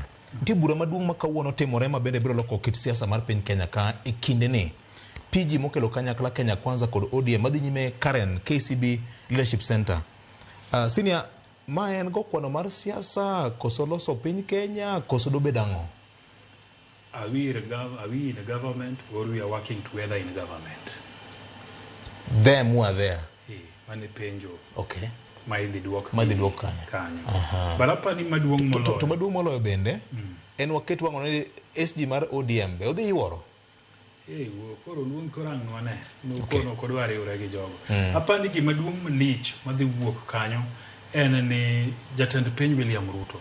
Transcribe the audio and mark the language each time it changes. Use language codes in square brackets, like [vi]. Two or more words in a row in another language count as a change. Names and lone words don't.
[luo] Nitie bura maduong' ma kawuono timore ma bende biro loko kit siasa mar piny Kenya ka e kinde ni. PG mokelo kanyakla Kenya Kwanza kod ODM madhi nyime Karen KCB Leadership Center. Senior ma en go kwano mar siasa koso loso piny Kenya koso do bedang'o? [en] Are we in the government or we are working together in government? Them who are there. [luo] Mane penjo. Okay. Maidhi duok kanyo. Barapa ni maduong' moloyo. To maduong' moloyo bende en waket wang'o ne SG mar ODM be odhi yuoro. Koro luong korang'o ne. Kono kodware yore gi jogo. Apani gima duong' malich madhi wuok kanyo en ni jatend piny William Ruto.